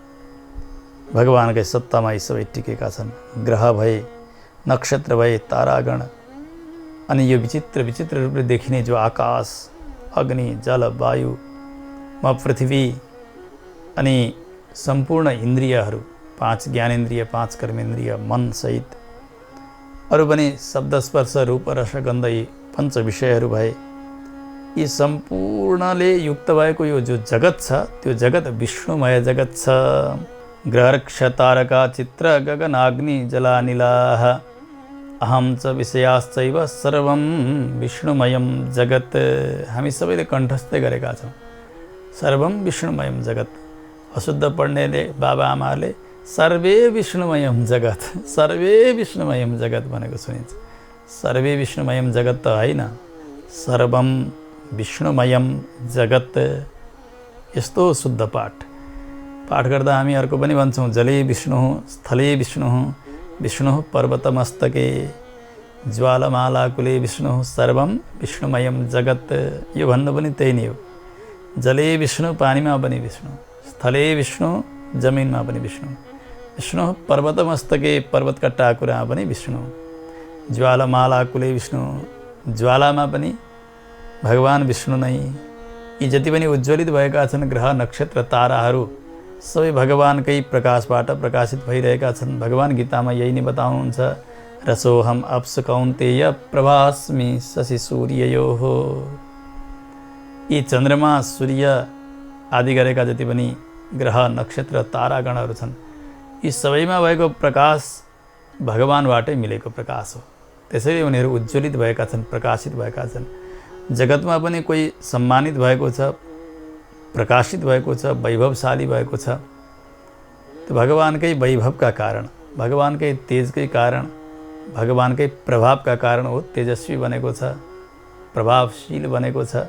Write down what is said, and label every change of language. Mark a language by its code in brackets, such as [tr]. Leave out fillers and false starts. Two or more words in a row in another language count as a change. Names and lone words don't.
[ne] भगवानकै सत्तामा यी सबै टिकेका छन्। ग्रह भए, नक्षत्र भए, तारागण अनि यो विचित्र विचित्र रूपले देखिने जो आकाश, अग्नि, जल, वायु, पृथ्वी अनि सम्पूर्ण इन्द्रियहरू, 5 ज्ञानेन्द्रिय, 5 कर्मेन्द्रिय, मन सहित अरू पनि शब्द, स्पर्श, रूप, रस, गन्ध, यी 5 विषयहरू भए, यी सम्पूर्णले युक्त भएको यो जो जगत छ, त्यो जगत विष्णुमय जगत छ। [sa] ग्रहर्क्ष तारका चित्र गगनाग्नि जलानिलाः अहम च विषयाश्चैव सर्वं विष्णुमयं जगत्। [ne] हामी सबैले कण्ठस्थै गरेका छौँ, [sa] सर्वं विष्णुमयं जगत्। [ne] अशुद्ध पढ्नेले, बाबा आमाले [sa] सर्वे विष्णुमयं जगत्, सर्वे विष्णुमयं जगत् [ne] भनेको सुनिन्छ। [sa] सर्वे विष्णुमयं जगत् [ne] त होइन, [sa] सर्वं विष्णुमयं जगत्। [ne] यस्तो शुद्ध पाठ गर्दा हामी अर्को पनि भन्छौँ, [sa] जले विष्णुः, स्थले विष्णुः, विष्णुः पर्वतमस्तके, ज्वालामालाकुले विष्णुः, सर्वं विष्णुमयं जगत्। [ne] यो भन्नु पनि त्यही नै हो। [sa] जले विष्णु, [ne] पानीमा पनि विष्णु, [sa] स्थले विष्णु, [ne] जमिनमा पनि विष्णु, [sa] विष्णुः पर्वतमस्तके, [ne] पर्वतका टाकुरामा पनि विष्णु, [sa] ज्वालामालाकुले विष्णु, [ne] ज्वालामा पनि भगवान विष्णु नै। यी जति पनि उज्ज्वलित भएका छन् ग्रह, नक्षत्र, ताराहरू सबै भगवानकै प्रकाशबाट प्रकाशित भइरहेका छन्। भगवान गीतामा यही नै बताउनुहुन्छ, [sa] रसोहम अप्स कौन्तेय प्रभास्मि शशि सूर्ययोः। [ne] यी चन्द्रमा, सूर्य आदि गरेका जति पनि ग्रह, नक्षत्र, तारागणहरू छन्, यी सबैमा भएको प्रकाश भगवानबाटै मिलेको प्रकाश हो। त्यसैले उनीहरू उज्ज्वलित भएका छन्, प्रकाशित भएका छन्। जगतमा पनि कोही सम्मानित भएको छ, प्रकाशित भएको छ, वैभवशाली भएको छ, त्यो भगवानकै वैभवका कारण, भगवानकै तेजकै कारण, भगवानकै प्रभावका कारण हो तेजस्वी बनेको छ, प्रभावशील बनेको छ।